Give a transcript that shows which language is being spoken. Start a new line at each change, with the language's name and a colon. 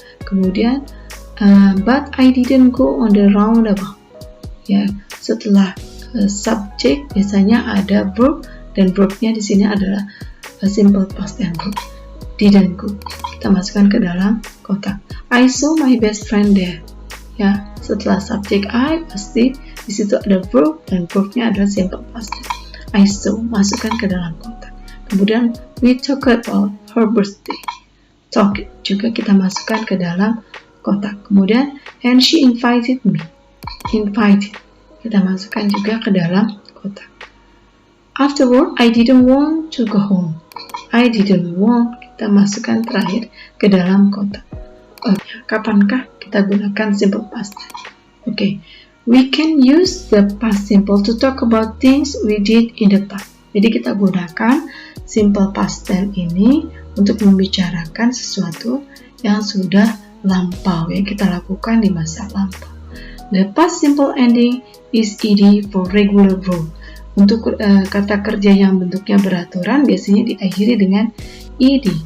Indonesian: Kemudian
English: but I didn't go on the roundabout.
Indonesian: Ya, setelah subject biasanya ada verb dan verbnya di sini adalah simple past tense verb.
English: Didn't go.
Indonesian: Kita masukkan ke dalam kotak.
English: I saw my best friend there.
Indonesian: Ya, setelah subject I pasti di situ ada verb dan verbnya adalah simple past tense.
English: I saw,
Indonesian: masukkan ke dalam kotak. Kemudian
English: we talk about her birthday.
Indonesian: Talk juga kita masukkan ke dalam kotak. Kemudian
English: and she invited me.
Indonesian: Invited kita masukkan juga ke dalam kotak.
English: Afterward I didn't want to go home. I didn't want,
Indonesian: kita masukkan terakhir ke dalam kotak. Kapankah kita gunakan simple past tense? Oke.
English: We can use the past simple to talk about things we did in the past.
Indonesian: Jadi kita gunakan simple past tense ini untuk membicarakan sesuatu yang sudah lampau, yang kita lakukan di masa lampau.
English: The past simple ending is ed for regular verb.
Indonesian: Untuk kata kerja yang bentuknya beraturan biasanya diakhiri dengan ed.